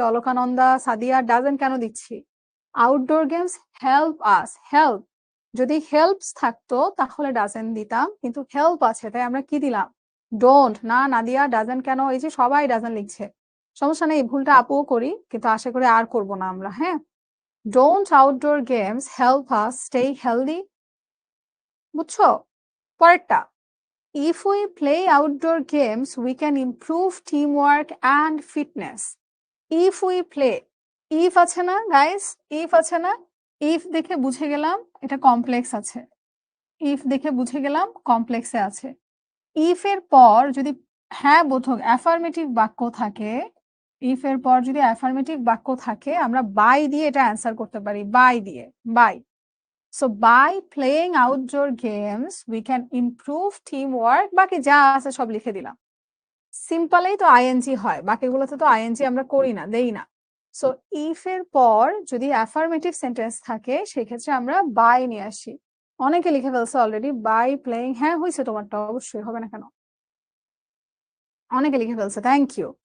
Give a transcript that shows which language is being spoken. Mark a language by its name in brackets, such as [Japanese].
[Bangla] Alaknanda, Sadia, doesn't কেন দিচ্ছি? Outdoor games help us, help, যদি হেল্পস থাকতো তাহলে ডাজেন্ট দিতাম, কিন্তু হেল্প আছে তাই আমরা কি দিলাম? ডোন্ট। না নাদিয়া, ডাজেন্ট কেন? এই যে সবাই ডাজেন্ট লিখছে, সমস্যা নেই, ভুলটা আপুও করি কিন্তু আশা করি আর করব না আমরা। [English] হ্যাঁ, don't outdoor games help us stay healthy, বুঝছো? পরেরটা, if we play outdoor games, we can improve teamwork and fitness. If we play, if [Bangla] আছে না গাইস? if আছে না? if দেখে বুঝে গেলাম এটা কমপ্লেক্স আছে, if দেখে বুঝে গেলাম কমপ্লেক্সে আছে। if এর পর যদি হ্যাঁ বোধক অ্যাফার্মেটিভ বাক্য থাকে, if এর পর যদি অ্যাফার্মেটিভ বাক্য থাকে আমরা বাই দিয়ে এটা অ্যান্সার করতে পারি, বাই দিয়ে, by. [English] So by playing outdoor games we can improve teamwork, [Bangla] বাকি যা আছে সব লিখে দিলাম। সিম্পলেই তো আইএনজি হয়, বাকিগুলোতে তো আইএনজি আমরা করি না, দেই না। সো ইফ এর পর যদি অ্যাফার্মেটিভ সেন্টেন্স থাকে সেক্ষেত্রে আমরা বাই নিয়ে আসি। অনেকে লিখে ফেলছে অলরেডি বাই প্লেইং, হ্যাঁ হয়েছে তোমারটা, অবশ্যই হবে না কেন, অনেকে লিখে ফেলছে, থ্যাংক ইউ।